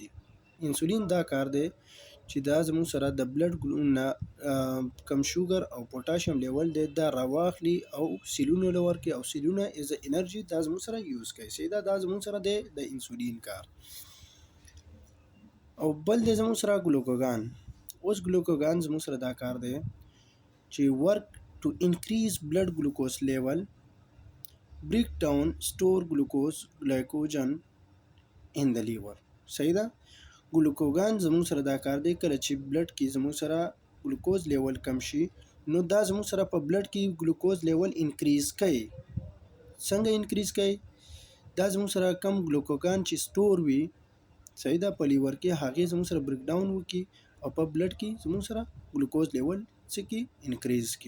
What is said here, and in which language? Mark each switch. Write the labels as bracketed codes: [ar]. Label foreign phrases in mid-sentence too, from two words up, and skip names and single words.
[ps] انسولین دا کار دی چې دا زموږ سره د بلډ نه کم شوګر او [en] potassium level [ps] دی دا راواخلي او سیلونو له ورکوي او سیلونه [en] as energy [ps] دا زموږ سره یوز کوي. سیدا دا زموږ سره دی د انسولین کار. او بل دی زموږ سره ګلوکوګان. اوس ګلوکوګان زموږ سره دا کار دی چې [en] work to increase blood glucose level, break down store glucose glycogen in the liver. [ps] صحیح ده. ګلوکوګان زموږ سره دا کار دی کله چې بلډ کې زموږ سره [en] glucose level [ps] کم شي نو دا زموږ سره په بلډ کې [en] glucose level increase [ps] کوي. څنګه انکریز کوي؟ دا زموږ سره کم ګلوکوګان چې سٹور وي صحیح ده په لیور کې هغه زموږ سره [en] break down [ps] وکي او په بلډ کې زموږ سره [en] glucose level [ps] څه کی انکریز کی.